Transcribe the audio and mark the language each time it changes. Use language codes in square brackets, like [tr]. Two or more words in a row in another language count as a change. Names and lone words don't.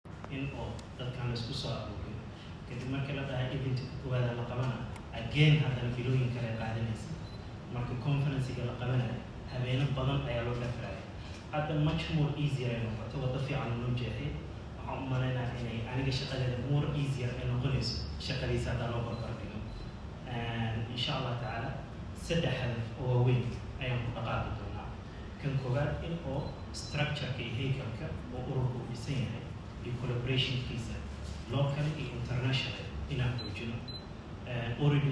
[so] in oo dadkan isku soo aruuriyo kadib marka la dhahay event koowaad la qabana again haddana bilooyin kale qaadanaysa marka conference-ga la qabanayo habeeno badan ayaa loo dhafraya hadda [en] much more easier [so] ay noqoto waddo fiican loo jeexay waxaan u malaynayaa inay aniga shaqadeeda [en] more easier [so] ay noqonayso shaqadiisa haddaa loo barbardhigo [ar] إن شاء الله تعالى [so] 3 hadaf oo waaweyn ayaan ku dhaqaaqi doonaa kan koowaad in oo structure-ka iyo haykalka oo ururku u dhisan yahay iyo collaboration-kiisa local iyo international inaan xoojino already